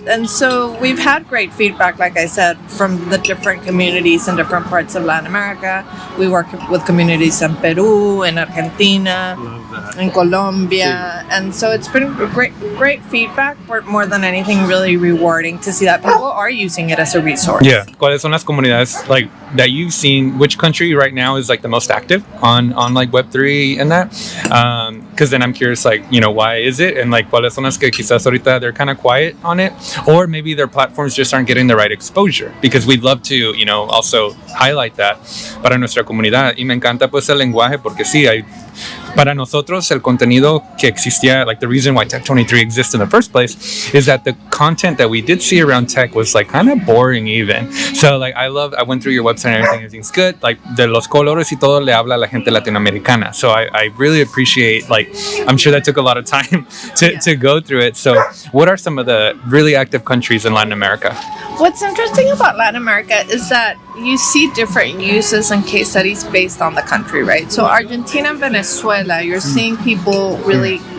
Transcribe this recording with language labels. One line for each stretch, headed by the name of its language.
English: And so we've had great feedback, like I said, from the different communities in different parts of Latin America. We work with communities in Peru, in Argentina, in Colombia, and so it's been great feedback, but more than anything, really rewarding to see that people are using it as a resource. Yeah.
Spanish: ¿Cuáles son las comunidades
English: like that you've seen? Which country right now is like the most active on like Web3 and that? Because then I'm curious, like, you know, why is it? And like,
Spanish: ¿cuáles son las que quizás ahorita
English: they're kind of quiet on it? Or maybe their platforms just aren't getting the right exposure, because we'd love to, you know, also highlight that
Spanish: para nuestra comunidad. Y me encanta pues el lenguaje, porque sí, para nosotros el contenido que existía,
English: like the reason why TECH23 exists in the first place is that the content that we did see around tech was like kind of boring even. So like I went through your website and everything's good. Like
Spanish: de los colores y todo le habla a la gente latinoamericana.
English: So I really appreciate, like, I'm sure that took a lot of time to go through it. So what are some of the really active countries in Latin America? What's interesting about Latin America is that you see different uses and case studies based on the country, right? So Argentina and Venezuela, you're seeing people really